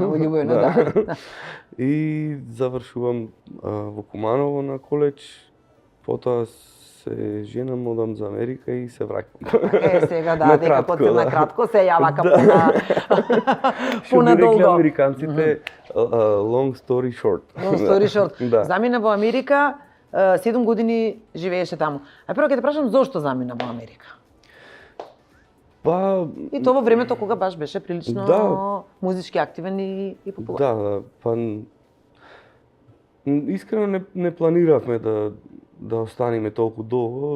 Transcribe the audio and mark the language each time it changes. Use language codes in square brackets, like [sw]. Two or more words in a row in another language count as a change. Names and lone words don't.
[mk] Во Љубојно, да. И завршувам во Куманово на коледж. Потоа се женам, одам за Америка и се враќам. Сега да, На дека кратко, под на да. кратко се јава Да. пона Што би рекли долго. американците, [en] long story short. Long story short. [mk] Да. Замина во Америка, 7 години живееше таму. А прво ќе те прашам зошто замина во Америка? Па, И тоа во времето кога баш беше прилично Да. музички активен и популарен. да, па искрено не планиравме да останеме толку долго.